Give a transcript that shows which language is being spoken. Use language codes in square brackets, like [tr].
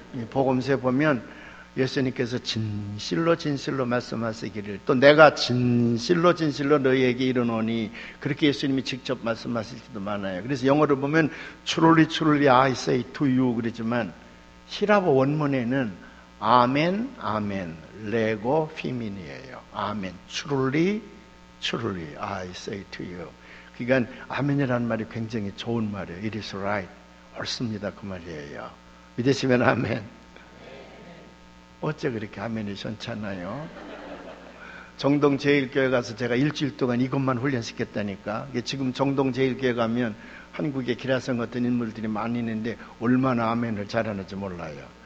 [ko] 복음서에 보면 예수님께서 진실로 말씀하시기를, 또 내가 진실로 너희에게 이르노니, 그렇게 예수님이 직접 말씀하실 때도 많아요. 그래서 영어로 보면 [en] truly I say to you [ko] 그러지만 히라보 원문에는 아멘 레고 피민이에요. 아멘 [en] truly I say to you. [ko] 그러니까 아멘이라는 말이 굉장히 좋은 말이에요. [en] It is right. [ko] 옳습니다. 그 말이에요. 믿으시면 아멘. 어째 그렇게 아멘이 시원찮나요? 정동제일교회 가서 제가 일주일 동안 이것만 훈련시켰다니까. 지금 정동제일교회 가면 한국에 기라성 같은 인물들이 많이 있는데 얼마나 아멘을 잘하는지 몰라요.